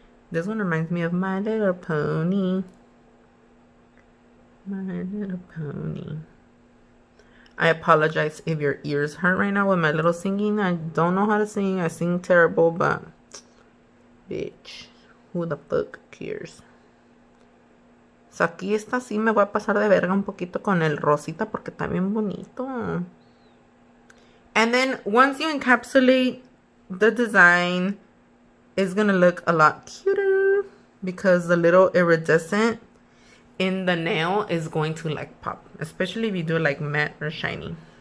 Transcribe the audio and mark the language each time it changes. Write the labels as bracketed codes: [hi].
[en] This one reminds me of My Little Pony. My Little Pony. I apologize if your ears hurt right now with my little singing. I don't know how to sing. I sing terrible, but bitch, who the fuck cares? [es] So aquí esta sí me voy a pasar de verga un poquito con el rosita porque está bien bonito. [en] And then once you encapsulate the design, it's gonna look a lot cuter because the little iridescent in the nail is going to like pop, especially if you do like matte or shiny.